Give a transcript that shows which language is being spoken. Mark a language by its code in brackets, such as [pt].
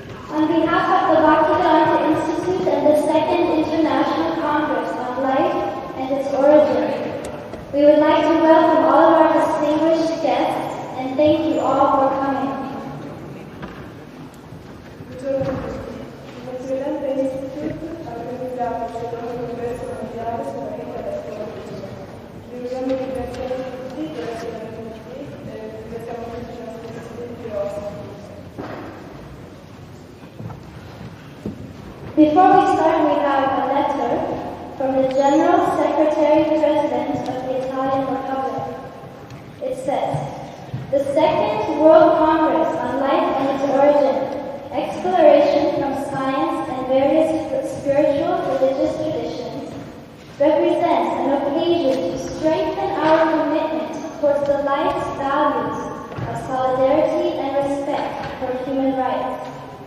[en] On behalf of the Bhaktivedanta Institute and the Second International Congress on Life and its Origin, we would like to welcome all of our distinguished guests and thank you all for coming. [it] Il Bhaktivedanta Institute ha organizzato il secondo congresso mondiale sulla vita e la sua origine. Vi vogliamo ringraziare tutti per essere venuti e ringraziamo tutti i nostri studenti ospiti. [en] Before we start, we have a letter from the General Secretary President of the Italian Republic. It says, "The Second World Congress on Life and its Origin, Exploration from Science and Various Spiritual Religious Traditions, represents an occasion to strengthen our commitment towards the life's values of solidarity and respect for human rights.